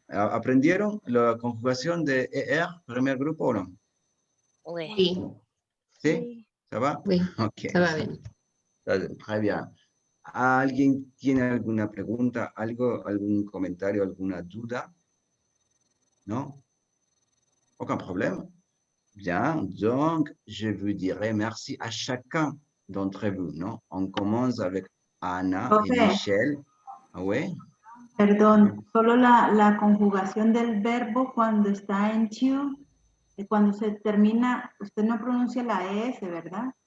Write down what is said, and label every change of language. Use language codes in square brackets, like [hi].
[es] ¿Aprendieron la conjugación de ER, primer grupo o no? [fr] Oui. [es] ¿Sí? ¿Se va? [fr] Oui. [en] Ok. [fr] Ça va bien. Très bien. [es] ¿Alguien tiene alguna pregunta, algún comentario, alguna duda? [fr] ¿No? Aucun problème. Bien, donc je vous dirai merci à chacun d'entre vous, ¿no? On commence avec Ana et [es] Profe. [fr] Michelle. Ah, oui? [es] Perdón, solo la conjugación del verbo cuando está en to, cuando se termina, usted no pronuncia la ES, ¿verdad?